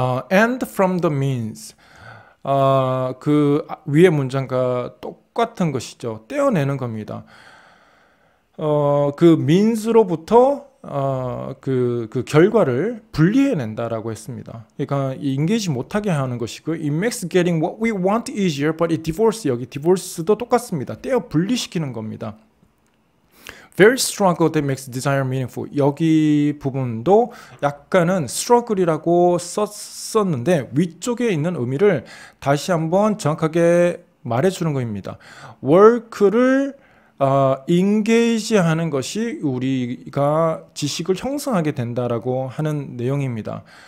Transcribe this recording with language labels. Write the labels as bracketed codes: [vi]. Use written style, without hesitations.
[en] And from the means. [ko] 그 위의 문장과 똑같은 것이죠. 떼어내는 겁니다. 그 means로부터 그 결과를 분리해낸다라고 했습니다. 그러니까 인게이지 못하게 하는 것이고, [en] it makes getting what we want easier, but it divorce, [ko] 여기 divorce도 똑같습니다. 떼어 분리시키는 겁니다. [en] Very struggle that makes desire meaningful. [ko] 여기 부분도 약간은 struggle이라고 썼는데 위쪽에 있는 의미를 다시 한번 정확하게 말해주는 겁니다. work를 engage 하는 것이 우리가 지식을 형성하게 된다라고 하는 내용입니다.